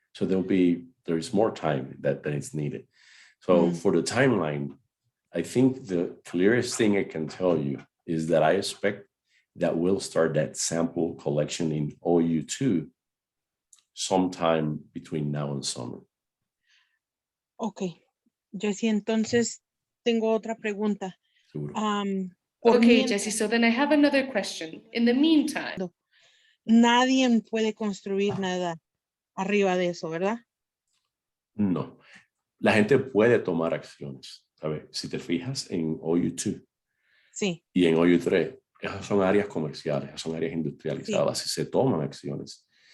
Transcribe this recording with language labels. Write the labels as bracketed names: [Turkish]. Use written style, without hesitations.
[English] So there is more time that is needed. So for the timeline, I think the clearest thing I can tell you is that I expect that we'll start that sample collection in OU2 sometime between now and summer. [Spanish] Okay, Jesse, entonces tengo otra pregunta. [English] Okay, Jesse, so then I have another question. In the meantime, [Spanish] nadie puede construir nada arriba de eso, ¿verdad? No, la gente puede tomar acciones. ¿Sabes? Si te fijas en OU2 sí. Y en OU3, esas son áreas comerciales, esas son áreas industrializadas, sí. Y se toman acciones.